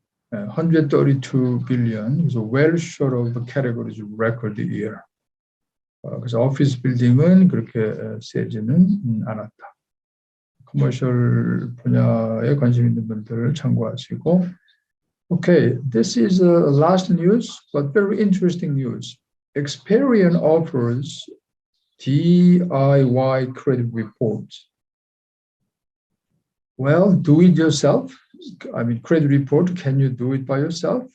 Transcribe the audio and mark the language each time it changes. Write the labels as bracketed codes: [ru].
[en] 132 billion, so well short of the category's record year. [ko] 그래서 오피스 빌딩은 그렇게 세지는 않았다. 커머셜 분야에 관심 있는 분들 참고하시고. [en] Okay, this is last news, but very interesting news. Experian offers DIY credit reports. Well, do it yourself. I mean, credit report, can you do it by yourself?